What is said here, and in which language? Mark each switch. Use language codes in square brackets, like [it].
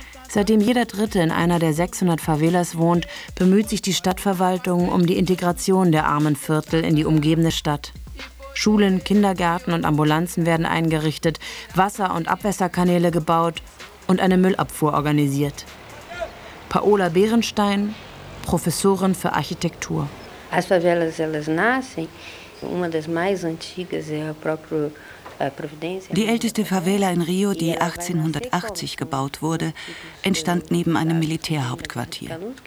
[de] Seitdem jeder Dritte in einer der 600 Favelas wohnt, bemüht sich die Stadtverwaltung um die Integration der armen Viertel in die umgebende Stadt. Schulen, Kindergärten und Ambulanzen werden eingerichtet, Wasser- und Abwässerkanäle gebaut und eine Müllabfuhr organisiert. Paola Behrenstein, Professorin für Architektur. [pt] As favelas, elas nascem, uma das mais antigas é a própria. [de] Die älteste Favela in Rio, die 1880 gebaut wurde, entstand neben einem Militärhauptquartier.